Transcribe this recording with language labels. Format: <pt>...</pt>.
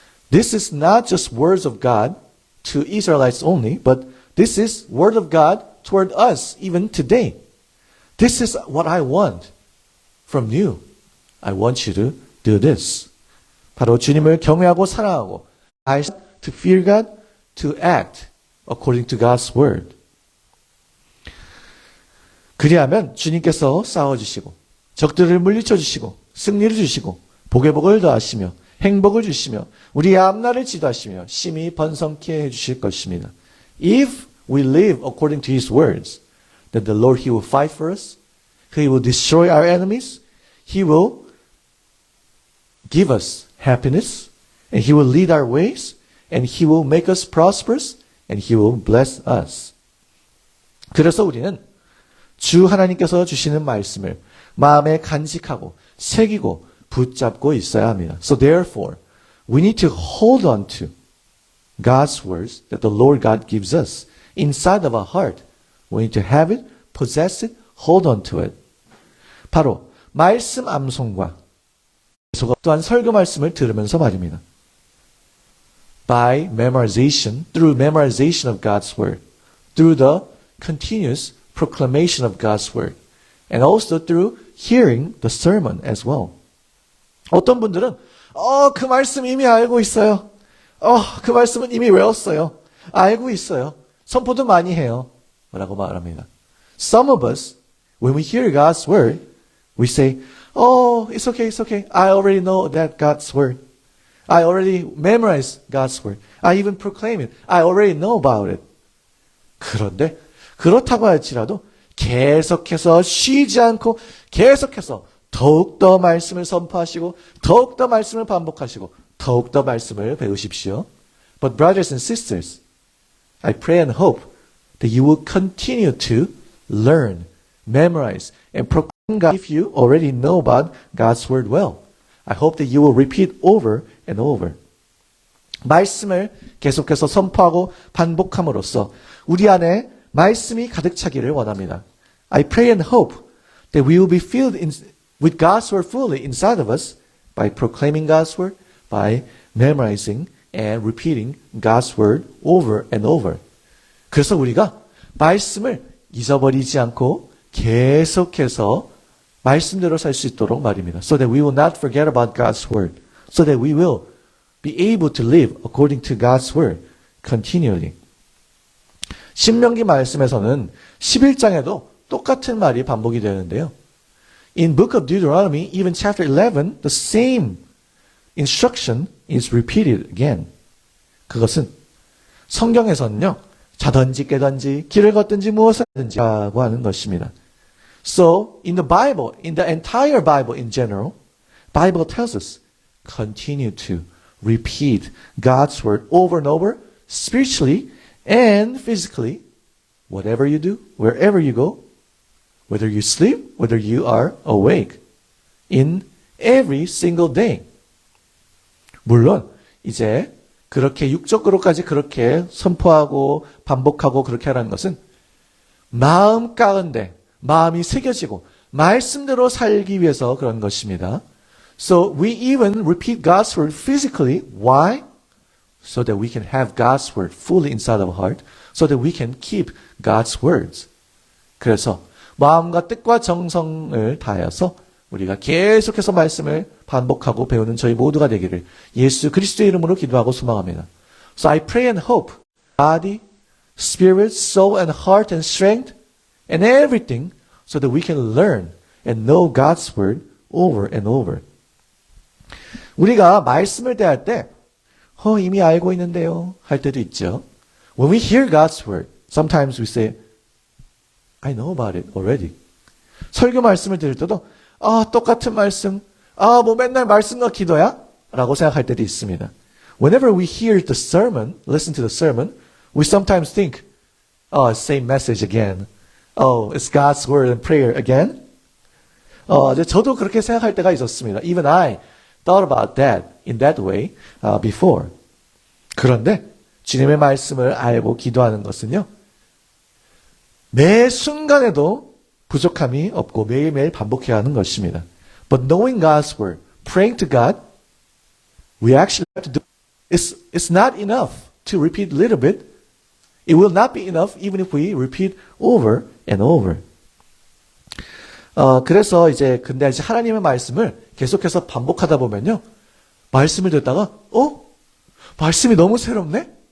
<en>This is not just words of God to Israelites only, but this is word of God toward us even today. This is what I want from you. I want you to do this.</en> <ko>바로 주님을 경외하고 사랑하고</ko> <en>to fear God, to act according to God's word.</en> <ko>그리하면 주님께서 싸워주시고 적들을 물리쳐주시고 승리를 주시고 복의 복을 더하시며 행복을 주시며 우리의 앞날을 지도하시며 심히 번성케 해주실 것입니다.</ko> <en>If we live according to His words, then the Lord, He will fight for us. He will destroy our enemies. He will give us happiness. And He will lead our ways. And He will make us prosperous. And He will bless us.</en> <ko>그래서 우리는 주 하나님께서 주시는 말씀을 마음에 간직하고 새기고 붙잡고 있어야 합니다.</ko> <en>So therefore, we need to hold on to God's words that the Lord God gives us inside of our heart. We need to have it, possess it, hold on to it.</en> <ko>바로 말씀 암송과 또한 설교 말씀을 들으면서 말입니다.</ko> <en>By memorization, through memorization of God's word, through the continuous proclamation of God's word, and also through hearing the sermon as well.</en> <ko>어떤 분들은 그 말씀 이미 알고 있어요. 그 말씀은 이미 외웠어요. 알고 있어요. 선포도 많이 해요. 라고 말합니다.</ko> <en>Some of us, when we hear God's word, we say, it's okay, it's okay. I already know that God's word. I already memorized God's word. I even proclaim it. I already know about it.</en> <ko>그런데 그렇다고 할지라도 계속해서 쉬지 않고 계속해서 더욱더 말씀을 선포하시고 더욱더 말씀을 반복하시고 더욱더 말씀을 배우십시오.</ko> <en>But brothers and sisters, I pray and hope that you will continue to learn, memorize, and proclaim God if you already know about God's word well. I hope that you will repeat over and over.</en> <ko>말씀을 계속해서 선포하고 반복함으로써 우리 안에 말씀이 가득 차기를 원합니다.</ko> <en>I pray and hope that we will be filled with God's word fully inside of us by proclaiming God's word, by memorizing and repeating God's word over and over.</en> <ko>그래서 우리가 말씀을 잊어버리지 않고 계속해서 말씀대로 살 수 있도록 말입니다.</ko> <en>So that we will not forget about God's word. So that we will be able to live according to God's word continually.</en> <ko>신명기 말씀에서는 11장에도 똑같은 말이 반복이 되는데요.</ko> <en>In book of Deuteronomy, even chapter 11, the same instruction is repeated again.</en> <ko>그것은 성경에서는요. 자든지 깨든지 길을 걷든지 무엇을 하든지 하고 하는 것입니다.</ko> <en>So, in the Bible, in the entire Bible in general, Bible tells us, continue to repeat God's word over and over, spiritually and physically, whatever you do, wherever you go, whether you sleep, whether you are awake, in every single day.</en> <ko>물론, 이제 그렇게 육적으로까지 그렇게 선포하고 반복하고 그렇게 하라는 것은 마음 가운데 마음이 새겨지고 말씀대로 살기 위해서 그런 것입니다.</ko> <en>So we even repeat God's word physically. Why? So that we can have God's word fully inside our heart. So that we can keep God's words.</en> <ko>그래서 마음과 뜻과 정성을 다하여서 우리가 계속해서 말씀을 반복하고 배우는 저희 모두가 되기를 예수 그리스도의 이름으로 기도하고 소망합니다.</ko> <en>So I pray and hope body, spirit, soul and heart and strength and everything so that we can learn and know God's word over and over.</en> <ko>우리가 말씀을 대할 때 이미 알고 있는데요 할 때도 있죠.</ko> <en>When we hear God's word, sometimes we say, I know about it already.</en> <ko>설교 말씀을 들을 때도 똑같은 말씀, 뭐 맨날 말씀과 기도야? 라고 생각할 때도 있습니다.</ko> <en>Whenever we hear the sermon, listen to the sermon, we sometimes think, same message again. It's God's word and prayer again.</en> <ko>저도 그렇게 생각할 때가 있었습니다.</ko> <en>Even I thought about that in that way before.</en> <ko>그런데 주님의 말씀을 알고 기도하는 것은요. 매 순간에도 부족함이 없고 매일매일 반복해야 하는 것입니다.</ko> <en>But knowing God's word, praying to God, we actually have to do. It's not enough to repeat a little bit. It will not be enough even if we repeat over and over.</en> <ko>그래서 근데 하나님의 말씀을 계속해서 반복하다 보면요. 말씀을 듣다가, 말씀이 너무 새롭네?</ko>